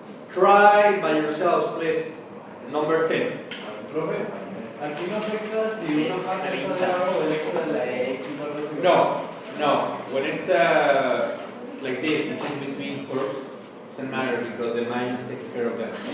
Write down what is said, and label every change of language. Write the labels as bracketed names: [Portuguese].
[English] Try by yourselves, please. Number 10. [Spanish] Profe, aquí no afecta si uno parte el cuadrado o el extra de la X o algo así. No. [English] When it's like this, which is between curves, doesn't matter because the minus takes care of that.